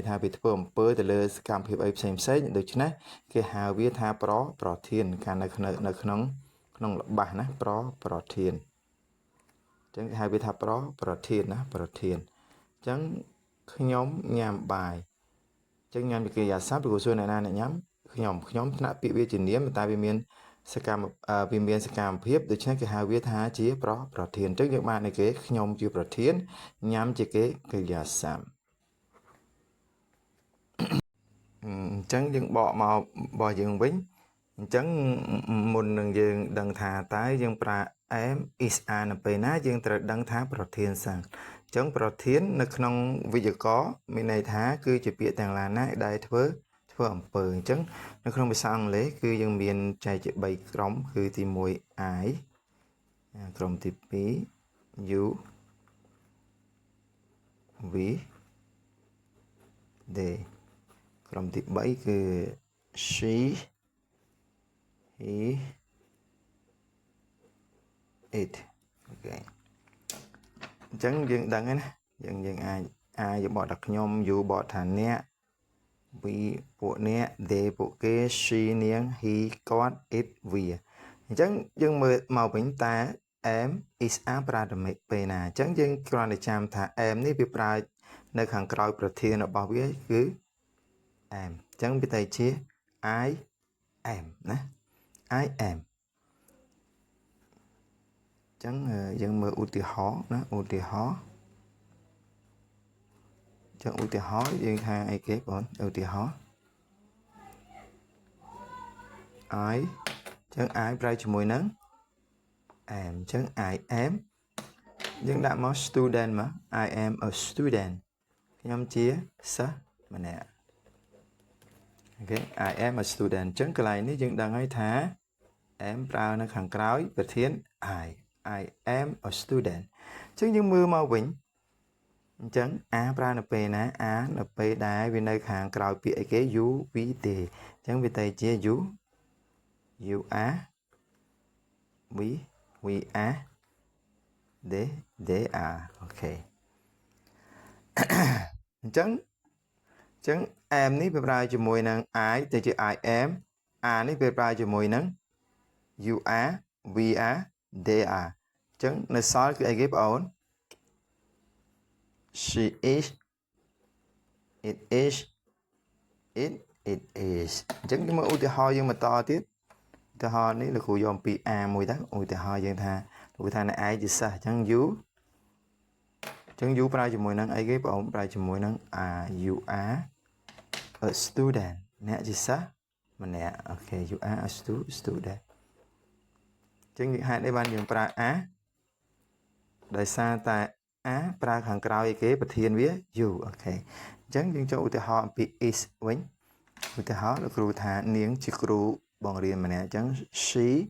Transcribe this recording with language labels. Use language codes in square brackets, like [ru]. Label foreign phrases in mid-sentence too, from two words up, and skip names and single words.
[km] ថាវាធ្វើអំពើទៅលើសកម្មភាពអីផ្សេងដូច្នេះគេហៅវាថាប្រធានកាលនៅក្នុងល្បះណាប្រធានអញ្ចឹងគេហៅវាថាប្រធានណាប្រធានអញ្ចឹងខ្ញុំញ៉ាំបាយអញ្ចឹងញ៉ាំជាកិរិយាសព្ទលោកសួរអ្នកណាអ្នកញ៉ាំខ្ញុំថ្នាក់ពាក្យវាជានាមតែវាមានសកម្មភាពដូច្នេះគេហៅវាថាជាប្រធានអញ្ចឹងយើងបានឲ្យគេខ្ញុំជាប្រធានញ៉ាំជាកិរិយាសព្ទ អញ្ចឹងយើងបកមករបស់យើងវិញអញ្ចឹងមុននឹងយើងដឹងថាតើយើងប្រើ [en] am is are [km] នៅពេលណាយើងត្រូវដឹងថាប្រធានសិនអញ្ចឹងប្រធាននៅក្នុងវេយ្យាករណ៍មានន័យថាគឺជាពាក្យទាំងឡាយណាដែលធ្វើអំពើអញ្ចឹងនៅក្នុងភាសាអង់គ្លេសគឺយើងមានចែកជា3ក្រុមគឺទី1 I ក្រុមទី2 you [en] we they [km] ក្រុមទី3គឺ [en] she he it [km] អូខេអញ្ចឹងយើងដឹងហើយណាយើងអាចយើងបកថា ខ្ញុំ you បកថាអ្នក we ពួកអ្នក they ពួកគេ she នាង he គាត់ it វាអញ្ចឹងយើងមើលមកវិញតើ [en] am is are [km] ប្រើទៅពេលណាអញ្ចឹងយើងគ្រាន់តែចាំថា am នេះវាប្រើនៅខាងក្រោយប្រធានរបស់វាគឺ am អញ្ចឹងវាទៅជា [en] I am [km] ណា [en] I am [km] អញ្ចឹងយើងមើលឧទាហរណ៍ណាឧទាហរណ៍យើងថាអីគេបងឧទាហរណ៍ I អញ្ចឹង I ប្រើជាមួយនឹង am អញ្ចឹង [en] I am [km] យើងដាក់មក student មក [en] I am a student [km] ខ្ញុំជាសិស្សម្នាក់អូខេ I [en] am a student [km] អញ្ចឹងកន្លែងនេះយើងដឹងហើយថា am ប្រើនៅខាងក្រោយប្រធាន [en] I am a student [km] អញ្ចឹងយើងមើលមកវិញអញ្ចឹង are ប្រើនៅពេលណា are នៅពេលដែលវានៅខាងក្រោយពាក្យអីគេ [en] you we they [km] អញ្ចឹងវាទៅជា [en] you are we we are they are [km] អូខេ អញ្ចឹង am នេះវាប្រើជាមួយនឹង I ទៅជា [en] I am [km] are នេះវាប្រើជាមួយនឹង [en] you are we are they are [km] អញ្ចឹងនៅសល់គឺអីគេបងអូន [en] she is it is it is [km] អញ្ចឹងយើងមើលឧទាហរណ៍យើងបន្តទៀតឧទាហរណ៍នេះលោកគ្រូយកអំពី are មួយទៅឧទាហ រណ៍យើងថាលោកគ្រូថាអ្នកឯងជាសិស្សអញ្ចឹង you អញ្ចឹង you ប្រើជាមួយនឹងអីគេបងអូនប្រើជាមួយនឹង are [en] you are a student [km] អ្នកជាសិស្សម្នាក់អូខេ [en] you are a student [km] អញ្ចឹងហេតុអីបានយើងប្រើ are ដោយសារតែ are ប្រើខាងក្រោយគេប្រធានវា you អូខេអញ្ចឹងយើងចូលឧទាហរណ៍អំពី is វិញឧទាហរណ៍លោកគ្រូថានាងជាគ្រូបង្រៀនម្នាក់អញ្ចឹង she